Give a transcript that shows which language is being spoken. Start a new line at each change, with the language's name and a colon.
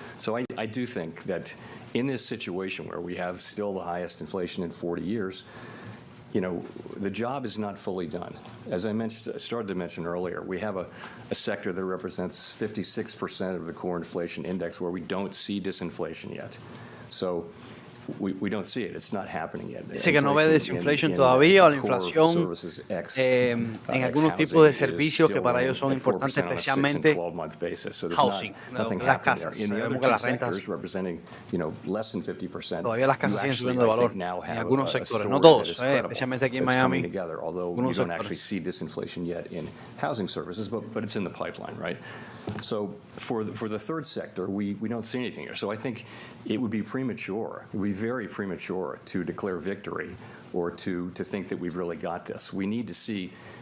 English: So I do think that in this situation where we have still the highest inflation in 40 years, you know, the job is not fully done. As I started to mention earlier, we have a sector that represents 56% of the core inflation index where we don't see disinflation yet. So we don't see it. It's not happening yet.
Spanish: Dice que no ve desinflation todavía, o la inflación en algunos tipos de servicios que para ellos son importantes, especialmente housing, las casas. Sabemos que las rentas, todavía las casas siguen subiendo de valor en algunos sectores, no todos, especialmente aquí en Miami.
English: Although you don't actually see disinflation yet in housing services, but it's in the pipeline, right? So for the third sector, we don't see anything here. So I think it would be premature. It would be very premature to declare victory or to think that we've really got this. We need to see.